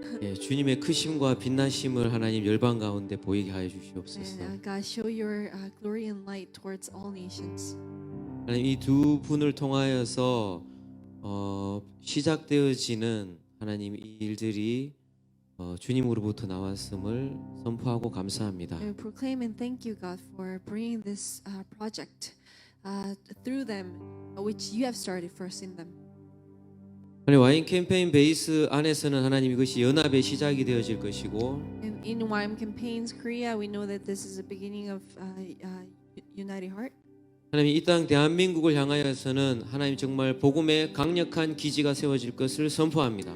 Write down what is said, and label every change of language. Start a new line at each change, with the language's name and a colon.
Korean: 예, 주님의 크심과 빛나심을 하나님 열방 가운데 보이게 하여
English: And
Korean: 주시옵소서.
English: God, show your glory and light towards all nations.
Korean: 하나님 이 두 분을 통하여서 시작되어지는 하나님 이 일들이 주님으로부터 나왔음을 선포하고 감사합니다.
English: And we proclaim and thank you, God, for bringing this project through them, which you have started first in them.
Korean: 하나님 와인 캠페인 베이스 안에서는 하나님 이것이 연합의 시작이 되어질 것이고
English: And in YM Campaigns Korea, we know that this is the beginning of United Heart.
Korean: 하나님 이 땅 대한민국을 향하여서는 하나님 정말 복음의 강력한 기지가 세워질 것을 선포합니다.